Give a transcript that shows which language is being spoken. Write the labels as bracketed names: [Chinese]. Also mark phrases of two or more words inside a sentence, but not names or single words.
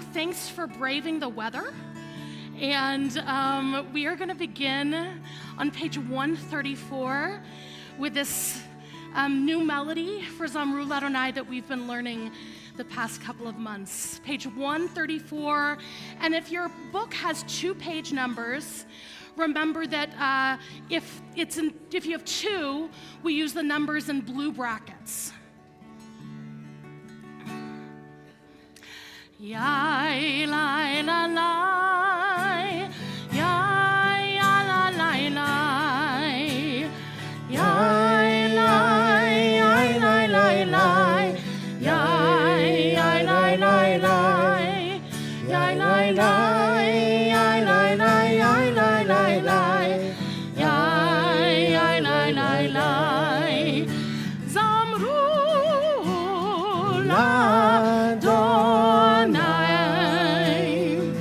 [English] Thanks for braving the weather. And we are going to begin on page 134 with this new melody for Zamru Ladonai that we've been learning the past couple of months. Page 134. And if your book has 2 page numbers, remember that if you have 2, we use the numbers in blue brackets. Yai lai la lai, yai ya la lai lai, yai lai lai lai lai, yai lai lai lai, yai lai lai, yai lai lai, yai lai lai lai, yai lai lai lai, Zamru Ladonai,